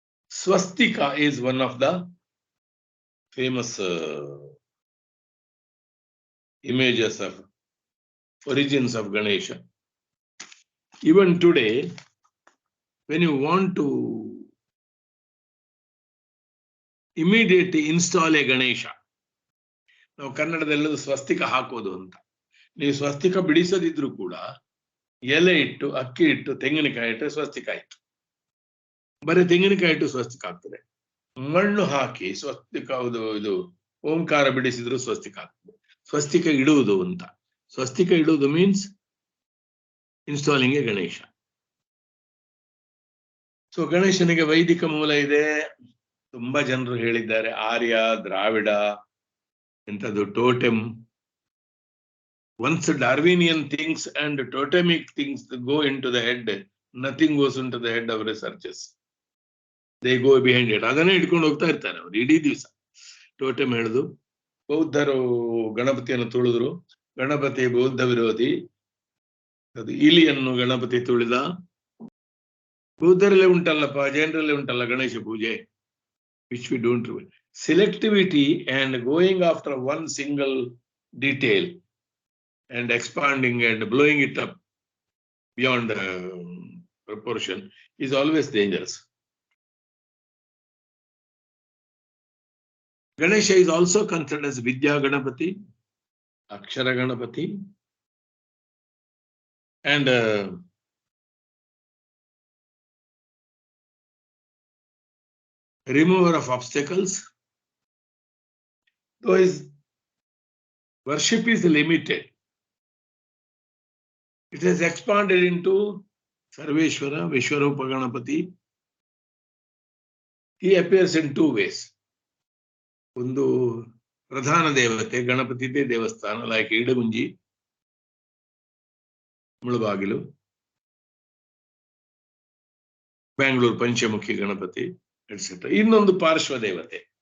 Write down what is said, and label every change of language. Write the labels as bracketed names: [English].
[English] Swastika is one of the famous images of origins of Ganesha. Even today, when you want to immediately install a Ganesha, [Kannada] ನಾವು ಕನ್ನಡದಲ್ಲೂ ಸ್ವಸ್ತಿಕ ಹಾಕೋದು ಅಂತ. ನೀವು ಸ್ವಸ್ತಿಕ ಬಿಡಿಸದಿದ್ರು ಕೂಡ ಎಲೆ ಇಟ್ಟು, ಅಕ್ಕಿ ಇಟ್ಟು, ತೆಂಗಿನಕಾಯಿ ಇಟ್ಟು ಸ್ವಸ್ತಿಕ ಆಯ್ತು. ಬರೀ ತೆಂಗಿನಕಾಯಿ ಇಟ್ಟು ಸ್ವಸ್ತಿಕ ಆಗ್ತದೆ. ಮಣ್ಣು ಹಾಕಿ ಸ್ವಸ್ತಿಕ ಇದು ಓಂಕಾರ ಬಿಡಿಸಿದ್ರು ಸ್ವಸ್ತಿಕ ಆಗ್ತದೆ. ಸ್ವಸ್ತಿಕ ಇಡುವುದು ಅಂತ. ಸ್ವಸ್ತಿಕ ಇಡುವುದು [English] Means installing a Ganesha. [Kannada] So ಗಣೇಶನಿಗೆ ವೈದಿಕ ಮೂಲ ಇದೆ. ತುಂಬಾ ಜನರು ಹೇಳಿದ್ದಾರೆ ಆರ್ಯ, ದ್ರಾವಿಡ, ಎಂಥದ್ದು ಟೋಟೆಮ್. [English] Once Darwinian things and totemic things go into the head, nothing goes into the head of researchers. They go behind it. [Kannada] ಅದನ್ನೇ ಇಟ್ಕೊಂಡು ಹೋಗ್ತಾ ಇರ್ತಾರೆ ಅವರು ಇಡೀ ದಿವಸ. ಟೋಟೆಮ್ ಹೇಳುದು. ಬೌದ್ಧರು ಗಣಪತಿಯನ್ನು ತುಳಿದ್ರು. ಗಣಪತಿ ಬೌದ್ಧ ವಿರೋಧಿ. ಅದು ಇಲಿಯನ್ನು ಗಣಪತಿ ತುಳಿದ. ಬೌದ್ಧರಲ್ಲೇ ಉಂಟಲ್ಲಪ್ಪ, ಜೈನರಲ್ಲೇ ಉಂಟಲ್ಲ ಗಣೇಶ ಪೂಜೆ. [English] Which we don't do. Selectivity and going after one single detail and expanding and blowing it up beyond proportion is always dangerous. Ganesha is also considered as Vidya Ganapati, Akshara Ganapati, and remover of obstacles. Though his worship is limited, it has expanded into Sarveshwara, Vishwarupa Ganapati. He appears in two ways. [Kannada] ಒಂದು ಪ್ರಧಾನ ದೇವತೆ ಗಣಪತಿದೇ ದೇವಸ್ಥಾನ, like Idagunji, Mulbagal, Bangalore Panchamukhi Ganapati et cetera. ಇನ್ನೊಂದು ಪಾರ್ಶ್ವ ದೇವತೆ.